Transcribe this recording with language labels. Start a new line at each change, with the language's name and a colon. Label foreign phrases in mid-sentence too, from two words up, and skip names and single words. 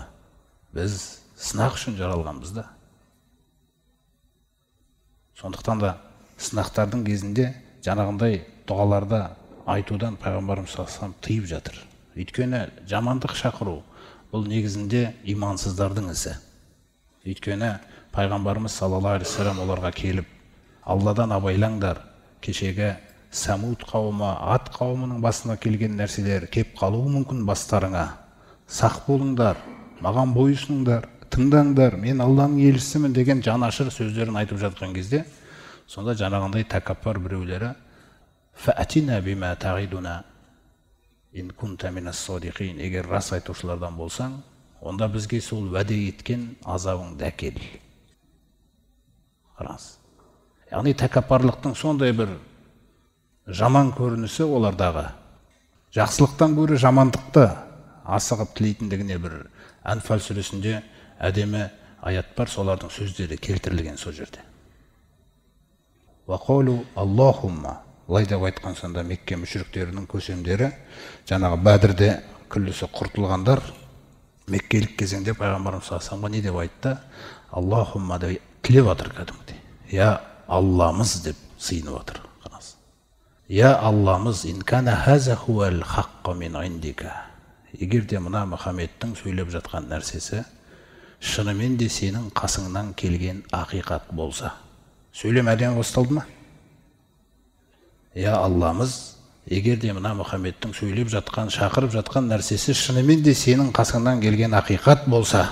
Kazakh: Біз сынақ үшін жаралғанбыз да. Сондықтан да сынақтардың кезінде жаңағындай дұғаларда айтудан пайғамбарымыз саллаллаху тыйып жатыр. Өйткені жамандық шақыру бұл негізінде имансыздардың ісі. Өйткені пайғамбарымыз
Arabic: صلى الله عليه وسلم
Kazakh: оларға келіп, Алладан абайлаңдар, кешегі Самуд қауымы, Ат қауымының басына келген нәрселер кеп қалуы мүмкін бастарыңа. Сақ болыңдар, маған бойұсыныңдар, тыңдаңдар, мен Алланың елшісімін деген жанашыр сөздерін айтып жатқан кезде, сонда жаңағындай тәкаппар біреулері
Arabic: فأتنا بما تعدنا إن كنت من الصادقين,
Kazakh: егер рас айтушылардан болсаң, онда бізге сол уәде еткен азабыңды әкел. Рас. Яғни тәкаппарлықтың сондай бір жаман көрінісі олардағы. Жақсылықтан гөрі жамандықты асығып тілейтіндігіне бір Әнфал сүресінде әдемі аят бар, солардың сөздері келтірілген сол жерде.
Arabic: وقالوا اللهم,
Kazakh: олай деп айтқан сонда Мекке мүшриктерінің көсемдері, жаңағы Бәдірде күллісі құртылғандар, меккелік кезеңде пайғамбарымыз
Arabic: صلى الله عليه وسلم
Kazakh: не деп айтты? Аллахумма деп тілеп жатыр кәдімгідей. Я Алламыз деп сыйынып жатыр. Я Алламыз,
Arabic: إن كان هذا هو الحق من عندك.
Kazakh: Егер де мына Мұхаммедтің сөйлеп жатқан нәрсесі шынымен де сенің қасыңнан келген ақиқат болса. Сөйлем әдемі басталды ма? Я Алламыз, егер де мына Мұхаммедтің сөйлеп жатқан, шақырып жатқан нәрсесі шынымен де сенің қасыңнан келген ақиқат болса.